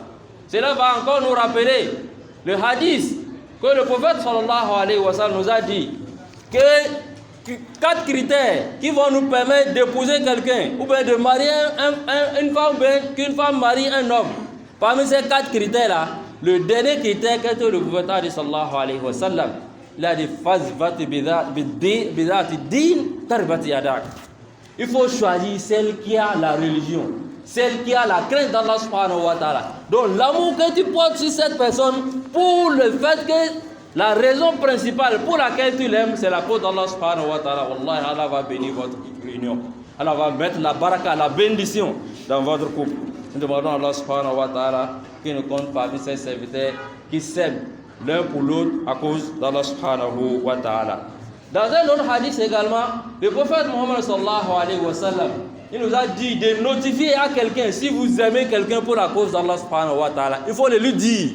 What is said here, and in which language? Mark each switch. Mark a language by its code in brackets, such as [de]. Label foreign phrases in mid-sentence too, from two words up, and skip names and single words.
[fr] Cela va encore nous rappeler le hadith que le prophète [ar] صلى الله عليه وسلم [fr] nous a dit que 4 critères qui vont nous permettre d'épouser quelqu'un ou bien de marier une femme ou bien qu'une femme marie un homme. Parmi ces 4 critères-là, le dernier critère que le prophète a dit [ar] صلى الله عليه وسلم, [fr] il a dit fazvati bidati din tarbati yadak. Il faut choisir celle qui a la religion, celle qui a la crainte d'Allah [ar] سبحانه وتعالى. [fr] Donc l'amour que tu portes sur cette personne pour le fait que La raison principale pour laquelle tu l'aimes, c'est la cause d'Allah [ar] سبحانه وتعالى. [fr] Wallahi, Allah va bénir votre union. Allah va mettre la baraka, la bénédiction dans votre couple. Nous demandons à Allah [ar] سبحانه وتعالى [fr] qu'il nous compte parmi ses serviteurs qui s'aiment l'un pour l'autre à cause d'Allah subhanahu wa ta'ala. Dans un autre hadith également, le prophète Muhammad [ar] صلى الله عليه وسلم, [fr] il nous a dit de notifier à quelqu'un, si vous aimez quelqu'un pour la cause d'Allah [ar] سبحانه وتعالى, [fr] il faut le lui dire.